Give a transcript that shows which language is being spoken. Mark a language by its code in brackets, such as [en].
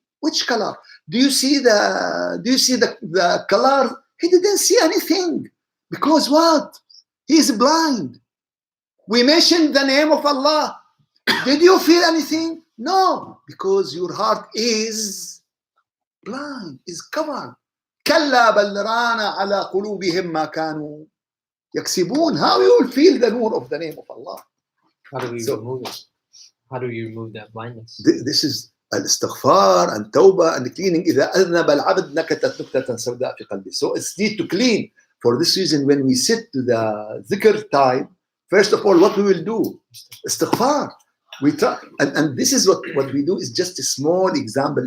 [en] Which color? Do you see the color? He didn't see anything. Because what? He is blind. We mentioned the name of Allah. Did you feel anything? No. Because your heart is blind, is covered. [ar] كلا بل ران على قلوبهم ما كانوا يكسبون. [en] How you will feel the nur of the name of Allah? How do we remove it? How do you remove that blindness? This is الاستغفار and tawbah and cleaning. [ar] إذا أذنب العبد نكتت نكتة سوداء في قلبه. [en] So it's need to clean. For this reason, when we sit to the dhikr time, First of all, what we will do? Istighfar. We try, and this is what we do is just a small example.